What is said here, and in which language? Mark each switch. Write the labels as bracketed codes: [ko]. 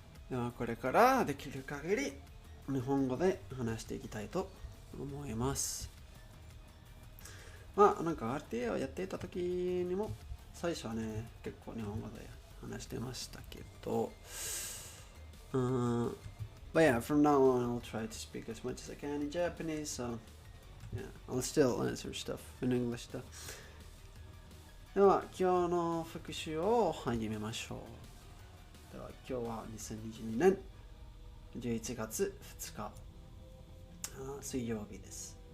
[ja] ではこれからできる限り日本語で話していきたいと思います。まあなんか RTA をやっていた時にも最初はね結構日本語で話してましたけど、 [en] but yeah, from now on I'll try to speak as much as I can in Japanese, so yeah, I'll still answer stuff in English though. [ja] では今日の復習を始めましょう。では今日は2022年11月2日水曜日です。